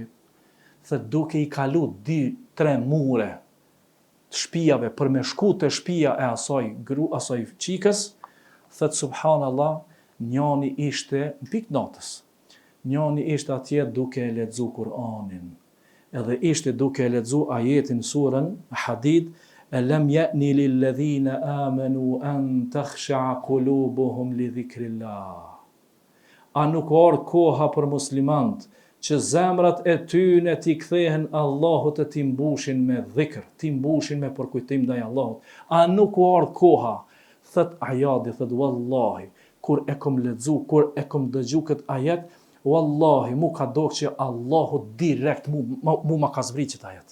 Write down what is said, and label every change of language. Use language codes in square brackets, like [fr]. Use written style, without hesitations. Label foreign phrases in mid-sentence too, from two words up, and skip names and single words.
[sq] Thët duke i kalu 2-3 mure të shtëpiave për me shku te shtëpia e asaj çikës, thët subhanallah, njani ishte në pikë natës. Njani ishte atje duke e lexu Kur'anin. Edhe ishte duke e lexu ajetin surën Hadid, [ar] ألم يأن للذين آمنوا أن تخشع قلوبهم لذكر الله. [sq] A nuk ardh koha për muslimant që zemrat e tyre t'i kthehen Allahut e t'i mbushin me dhikr, t'i mbushin me përkujtim ndaj Allahut. A nuk ardh koha? Thët Ajadi, thët wallahi, kur e kom lexu, kur e kom dëgju këtë ajet, wallahi mu ka dok që Allahu direkt mu ma ka zbrit që ajet.